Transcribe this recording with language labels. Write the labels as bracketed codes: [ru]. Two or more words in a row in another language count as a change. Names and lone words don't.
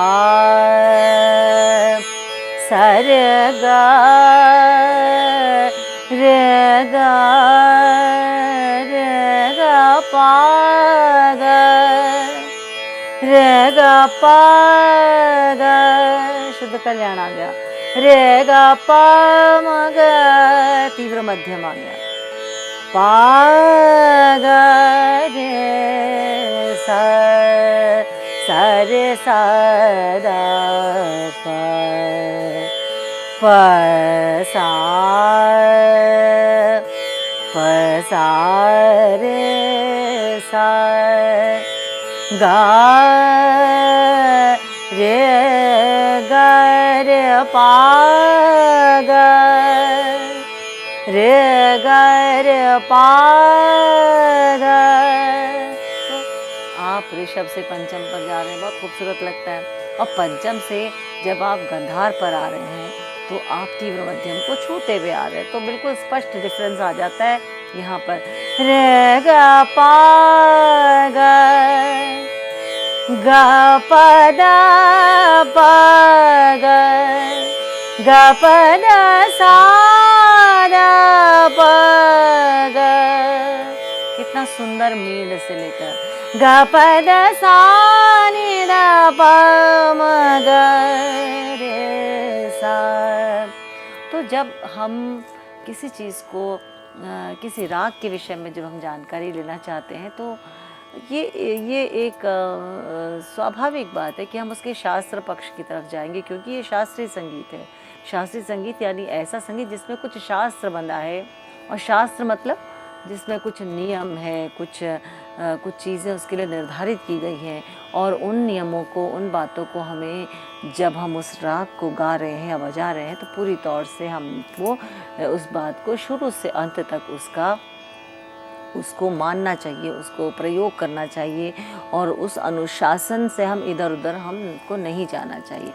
[hi] रे गा पा ग, शुद्ध कल्याण आ गया। रे गा पा म ग, तीव्र मध्यम आ गया। पा ग रे सा सा रे सा दा पा प सा रे सा गा रे पा ग रे पा ग। तो आप ऋषभ से पंचम पर जा रहे हैं, बहुत खूबसूरत लगता है। और पंचम से जब आप गंधार पर आ रहे हैं तो आप तीव्र मध्यम को छूते हुए आ रहे हैं, तो बिल्कुल स्पष्ट डिफरेंस आ जाता है यहाँ पर। रे ग पा ग ग प द प ग ग प द सा द प ग। कितना सुंदर मील से लेकर ग प द सा नि द प म ग रे सा। तो जब हम किसी चीज़ को किसी राग के विषय में जब हम जानकारी लेना चाहते हैं तो ये एक स्वाभाविक बात है कि हम उसके शास्त्र पक्ष की तरफ जाएंगे, क्योंकि ये शास्त्रीय संगीत है। शास्त्रीय संगीत यानी ऐसा संगीत जिसमें कुछ शास्त्र बंधा है, और शास्त्र मतलब जिसमें कुछ नियम है, कुछ चीज़ें उसके लिए निर्धारित की गई हैं, और उन नियमों को, उन बातों को हमें जब हम उस राग को गा रहे हैं या बजा रहे हैं तो पूरी तौर से हमको उस बात को शुरू से अंत तक उसको मानना चाहिए, उसको प्रयोग करना चाहिए, और उस अनुशासन से हम इधर उधर हमको नहीं जाना चाहिए।